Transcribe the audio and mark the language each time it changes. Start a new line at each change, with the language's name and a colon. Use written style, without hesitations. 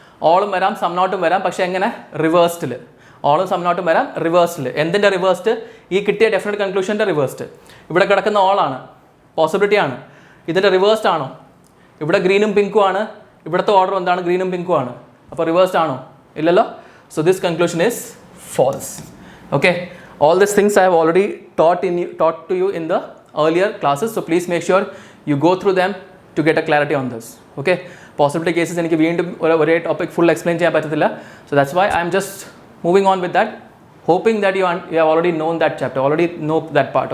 Malayalam: ഓളും വരാം, സം നോട്ടും വരാം, പക്ഷേ എങ്ങനെ? റിവേഴ്സ്ഡിൽ. ഓളും സം നോട്ടും വരാം, റിവേഴ്സ്ഡിൽ. എന്തിൻ്റെ റിവേഴ്സ്ഡ്? ഈ കിട്ടിയ ഡെഫിനറ്റ് കൺക്ലൂഷൻ്റെ റിവേഴ്സ്ഡ്. ഇവിടെ കിടക്കുന്ന ഓളാണ്, പോസിബിലിറ്റി ആണ്. ഇതിൻ്റെ റിവേഴ്സ്ഡ് ആണോ? ഇവിടെ ഗ്രീനും പിങ്കും ആണ്, ഇവിടുത്തെ ഓർഡർ എന്താണ്? ഗ്രീനും പിങ്കും ആണ്. അപ്പോൾ റിവേഴ്സ്ഡ് ആണോ? ഇല്ലല്ലോ.
English: So this conclusion is false. Okay, all these things I have already taught to you in the earlier classes, so please make sure you go through them to get a clarity on this.
Malayalam: Okay, possibility cases എനിക്ക് വീണ്ടും ഒരേ topic full explain ചെയ്യാൻ പറ്റത്തില്ല.
English: So that's why I am just moving on with that, hoping that you have already known that chapter, already know that part.